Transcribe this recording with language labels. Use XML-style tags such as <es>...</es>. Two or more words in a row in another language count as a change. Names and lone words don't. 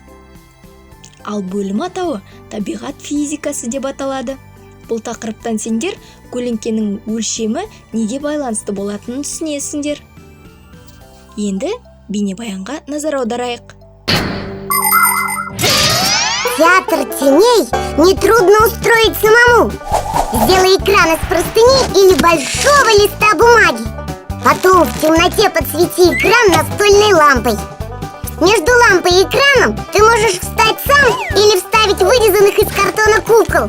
<kk>Ал бөлім атауы табиғат физикасы деп аталады. Бұл тақырыптан сендер көлеңкенің өлшемі неге байланысты болатынын түсінесіңдер. Енді бейнебаянға назар аударайық.</kk> <ru>Театр теней нетрудно устроить самому. Сделай экран из простыни или большого листа бумаги. Потом в темноте подсвети экран настольной лампой. Между лампой и экраном ты можешь встать сам или вставить вырезанных из картона кукол.</ru>